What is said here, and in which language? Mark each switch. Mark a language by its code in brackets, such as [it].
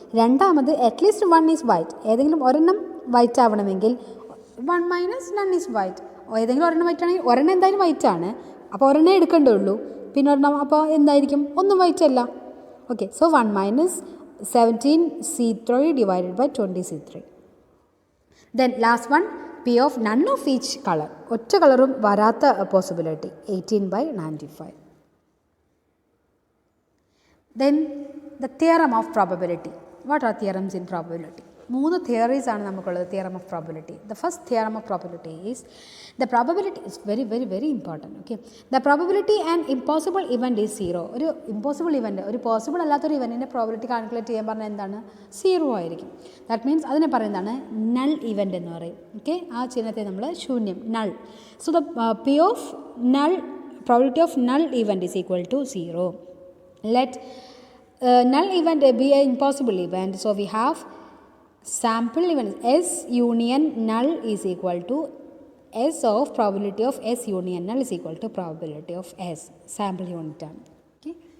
[ml] രണ്ടാമത് [en] At least 1 is white. [ml] ഏതെങ്കിലും ഒരെണ്ണം വൈറ്റ് ആവണമെങ്കിൽ [en] 1 minus none is white. [ml] ഏതെങ്കിലും ഒരെണ്ണം വൈറ്റ് ആണെങ്കിൽ ഒരെണ്ണം എന്തായാലും വൈറ്റ് ആണ്. അപ്പോൾ ഒരെണ്ണം എടുക്കേണ്ടതുള്ളൂ. പിന്നെ ഒരെണ്ണം അപ്പോൾ എന്തായിരിക്കും? ഒന്നും വൈറ്റ് അല്ല. Okay, [en] So 1 minus 17C3 divided by 20C3. Then last one, P of none of each color. [ml] ഒറ്റ കളറും വരാത്ത possibility 18/95. [en] Then the theorem of probability. What are theorems in probability? 3 theories [ml] ആണ് നമുക്കുള്ളത് [en] theorem of probability. The first theorem of probability is the probability is very very very important. Okay, the probability an impossible event is 0. [ml] ഒരു impossible event, ഒരു possible അല്ലാത്തൊരു ഇവൻറ്റിൻ്റെ probability calculate ചെയ്യാൻ പറഞ്ഞാൽ എന്താണ്? 0 ആയിരിക്കും. [en] that means [ml] അതിനെ പറയുന്നതാണ് നൾ ഇവൻ്റ് എന്ന് പറയും. ഓക്കെ, ആ ചിഹ്നത്തെ നമ്മൾ ശൂന്യം, null. [en] So the P of null, probability of null event is equal to 0. Let null event be an impossible event. So we have sample event S union null is equal to S of probability of S union null is equal to probability of S, sample unit term. Okay.